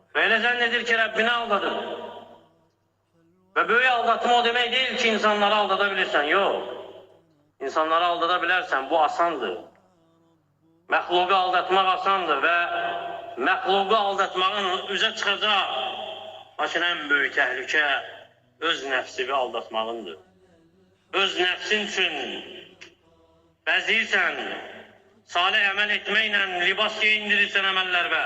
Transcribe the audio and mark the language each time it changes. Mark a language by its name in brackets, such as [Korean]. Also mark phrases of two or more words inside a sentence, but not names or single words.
[Turkish] Böyle zannedilir ki Rabbini aldadır. Ve böyle aldatma o demek değil ki insanları aldatabilirsen. Yok. İnsanları aldadabilirsen bu asandır. [Azerbaijani] Məxluqu aldatmaq asandır ve məxluqu aldatmağın üzə çıxacaq. Lakin [Turkish] en büyük [Azerbaijani] təhlükə öz nəfsini aldatmağındır. Öz nəfsin üçün bəziyirsən, salih əməl etməklə libas geyindirirsən əməllərə.